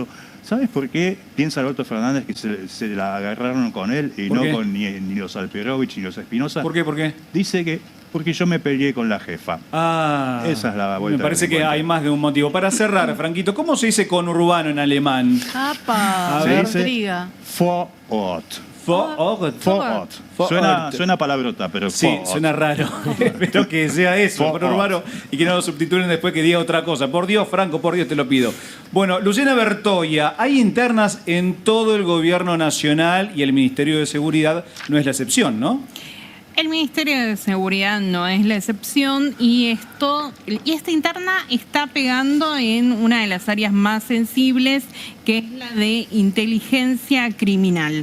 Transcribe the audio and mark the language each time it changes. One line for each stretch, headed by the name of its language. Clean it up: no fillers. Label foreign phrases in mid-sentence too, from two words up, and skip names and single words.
Spanish: ¿Sabes por qué piensa Alberto Fernández que se la agarraron con él y ¿Por no qué? con ni los Alperovich ni los Espinosa? ¿Por qué? ¿Por qué? Dice que Porque yo me peleé con la jefa. Ah, Esa es la vuelta. me parece del que encuentro. hay más de un motivo. Para cerrar, Franquito, ¿cómo se dice conurbano en alemán? ¡Apa! A Se ver. dice Intriga.
German: vor Ort. Vor Ort. Vor Ort. Vor
Spanish: Suena, Ort. suena palabrota, pero Sí,
German: vor Ort.
Spanish: suena raro. Espero que sea eso, Vor conurbano, y que no lo subtitulen después que diga otra cosa. Por Dios, Franco, por Dios te lo pido. Bueno, Luciana Bertoia, hay internas en todo el gobierno nacional y el Ministerio de Seguridad no es la excepción, ¿no? El Ministerio de Seguridad no es la excepción y esta interna está pegando en una de las áreas más sensibles, que es la de inteligencia criminal.